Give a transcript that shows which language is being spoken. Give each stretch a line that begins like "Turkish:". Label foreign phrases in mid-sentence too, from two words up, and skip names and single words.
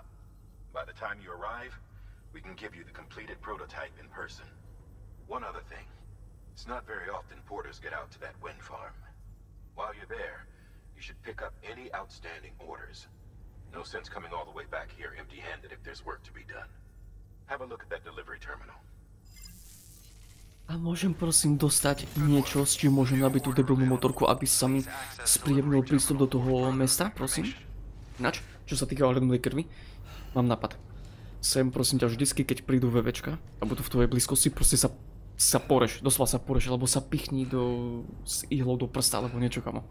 English: By the time you arrive, we can give you the completed prototype in person. One other thing. It's not very often porters get out to that wind farm. While you're there, you should pick up any outstanding orders. No sense coming all the way back here empty-handed if there's work to be done. Have a look at that delivery terminal.
Slovak: A môžem prosím dostať niečo, s čím môžem nabiť tú debilnú motorku, aby sa mi spríjemnil prístup do toho mesta, prosím? Ináč, čo sa týka ohľadnej krvi, mám nápad. Sem, prosím ťa, vždycky, keď prídu VVčka a budú v tvojej blízkosti, proste sa poreš, doslova sa poreš, alebo sa pichni s ihlou do prsta, alebo niečo, kamo.